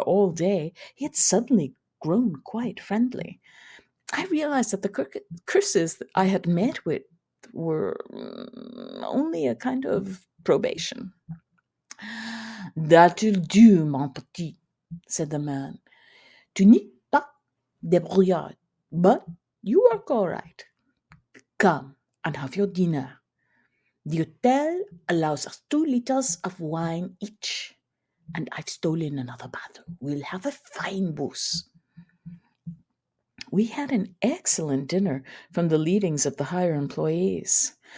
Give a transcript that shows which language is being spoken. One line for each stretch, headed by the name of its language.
English: all day, he had suddenly grown quite friendly. I realized that the curses that I had met with were only a kind of probation. That'll do,
French: mon petit,
English: said the man.
French: Tu n'es pas débrouillard,
English: but you work all right. Come and have your dinner. The hotel allows us 2 liters of wine each, and I've stolen another bottle. We'll have a fine booze. We had an excellent dinner from the leavings of the higher employees.